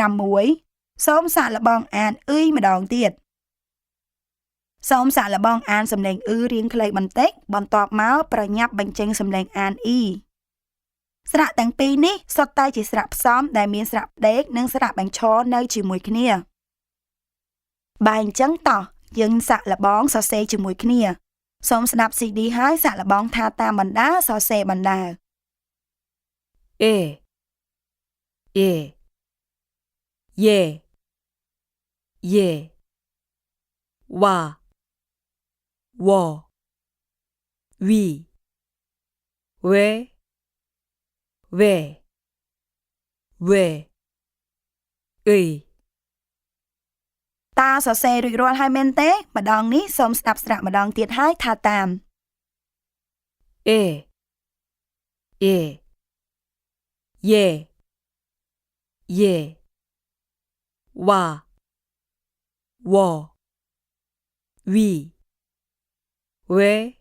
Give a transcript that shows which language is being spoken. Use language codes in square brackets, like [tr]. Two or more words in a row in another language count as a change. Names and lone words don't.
[km] 6 សូមសាកល្បងអានអ៊ុយម្ដងទៀតសូមសាកល្បងអានសំឡេងអ៊ឺរាងខ្លីបន្តិចបន្ទាប់មកប្រញាប់បញ្ចេញសំឡេងអានអ៊ីស្រៈទាំងពីរនេះសុទ្ធតែជាស្រៈផ្សំដែលមានស្រៈផ្ដេកនិងស្រៈបញ្ឈរនៅជាមួយគ្នាបើអញ្ចឹងតោះយើងសាកល្បងសរសេរជាមួយគ្នាសូមស្ដាប់ CD ហើយសាកល្បងថាតាមបណ្ដាសរសេរបណ្ដា [ko] 에, 예, 예, 예, 와, 워, 위, 왜, [km] 의 តើសរសេររួចរាល់ហើយមែនទេម្ដងនេះសូមស្ដាប់ស្រៈម្ដងទៀតហើយថាតាមអេយេវ៉ាវវីវេ